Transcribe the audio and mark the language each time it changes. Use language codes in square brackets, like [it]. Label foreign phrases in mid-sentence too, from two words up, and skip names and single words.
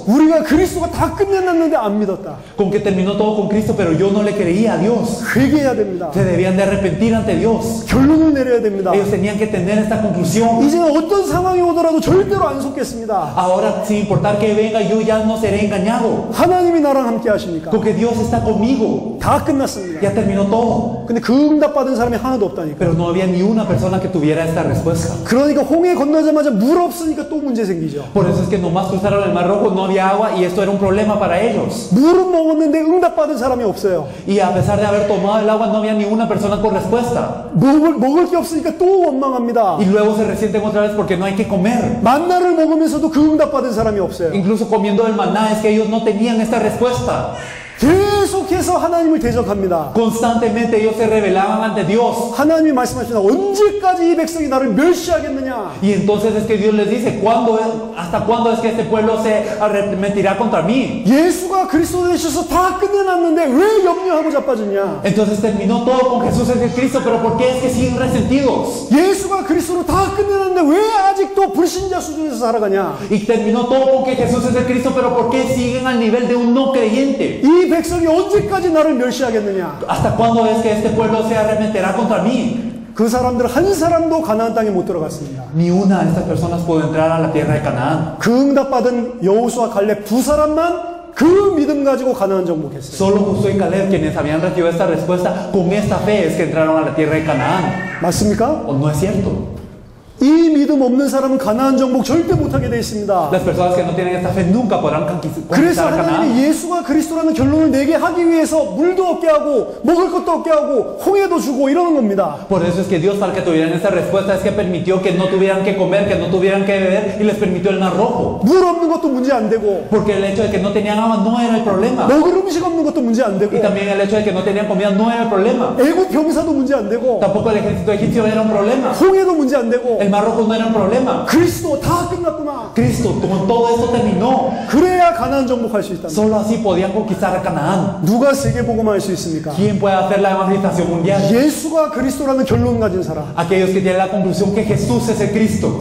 [ko] 우리가 그리스도가 다 끝내놨는데 안 믿었다. [es] Con que terminó todo con Cristo, pero yo no le creía a Dios. [ko] 회개해야 됩니다. [es] Se debían de arrepentir ante Dios. [ko] 결론을 내려야 됩니다. [es] Ellos tenían que tener esta conclusión. [ko] 이제는 어떤 상황이 오더라도 절대로 안 속겠습니다. [es] Ahora, sin importar que venga, yo ya no seré engañado. [ko] 하나님이 나랑 함께 하시니까. [es] Porque Dios está conmigo. [ko] 다 끝났습니다. [es] Ya terminó todo. [ko] 근데 그 응답받은 사람이 하나도 없다니까. [es] Pero no había ni una persona que tuviera esta respuesta. [ko] 그러니까 홍해 건너자마자 물 없으니까 또 문제 생기죠. [es] Por eso es que nomás cruzaron el Mar Rojo, no había agua y esto era un problema para ellos. [ko] 물은 먹었는데 응답받은 사람이 없어요. [es] Y a pesar de haber tomado el agua, no había ni una persona con respuesta. [ko] 먹을 게 없으니까 또 원망합니다. [es] Y luego se resienten otra vez porque no hay que comer. [ko] 만나를 먹으면서도 그 응답받은 사람이 없어요. [es] Incluso comiendo el maná es que ellos no tenían esta respuesta. [ko] 계속해서 하나님을 대적합니다. [es] Constantemente ellos se rebelaban ante Dios. [ko] 하나님이 말씀하시나 언제까지 이 백성이 나를 멸시하겠느냐. [es] Y entonces es que Dios les dice, ¿hasta cuándo es que este pueblo se arrepentirá contra mí? [ko] 예수가 그리스도 되셔서 다 끝내놨는데 왜 염려하고 자빠졌냐. [es] Entonces terminó todo con Jesús en Cristo, pero ¿por qué es que siguen resentidos? [ko] 예수가 그리스도로 다 끝내놨는데 왜 아직도 불신자 수준에서 살아가냐. [es] Y terminó todo con que Jesús es el Cristo, pero ¿por qué siguen al nivel de un no creyente? [ko] 이 백성이 언제까지 나를 멸시하겠느냐. [es] ¿Hasta cuándo es que este pueblo se arrepentirá contra mí? [ko] 그 사람들 한 사람도 가나안 땅에 못 들어갔습니다. [es] Ni una de estas personas pudo entrar a la tierra de Canaán. [ko] 그 응답받은 여호수아 갈렙 두 사람만 그 믿음 가지고 가나안 정복했어요. [es] Solo Josué y Caleb, quienes habían recibido esta respuesta, con esta fe es que entraron a la tierra de Canaán. [ko] 맞습니까? [es] ¿O no es cierto? [ko] 이 믿음 없는 사람은 가나안 정복 절대 못하게 돼 있습니다. [es] Las personas que no tienen esta fe nunca podrán [ko] 그래서 [es] conquistar Canaán. [ko] 하나님이 예수가 그리스도라는 결론을 내게 하기 위해서 물도 없게 하고 먹을 것도 없게 하고 홍해도 주고 이러는 겁니다. [es] Por eso es que Dios, para que tuvieran esta respuesta, es que permitió que no tuvieran que comer, que no tuvieran que beber, y les permitió el Mar Rojo. [ko] 물 없는 것도 문제 안 되고 [es] Porque el hecho de que no tenían agua no era el problema. [ko] 먹을 음식 없는 것도 문제 안 되고 [es] Y también el hecho de que no tenían comida no era el problema. [ko] 애국 병사도 문제 안 되고 [es] Tampoco el ejército egipcio era un problema. [ko] 홍해도 문제 안 되고 [es] El Mar Rojo no era un problema. [ko] 그리스도 다 끝났구나. [es] Cristo, con todo esto terminó. [ko] 그래야 가나안 정복할 수 있다. [es] Solo así podían conquistar a Canaán. [ko] 누가 세계복음화 할 수 있습니까? [es] ¿Quién puede hacer la evangelización mundial? [ko] 예수가 그리스도라는 결론 가진 사람. [es] Aquellos que tienen la conclusión que Jesús es el Cristo.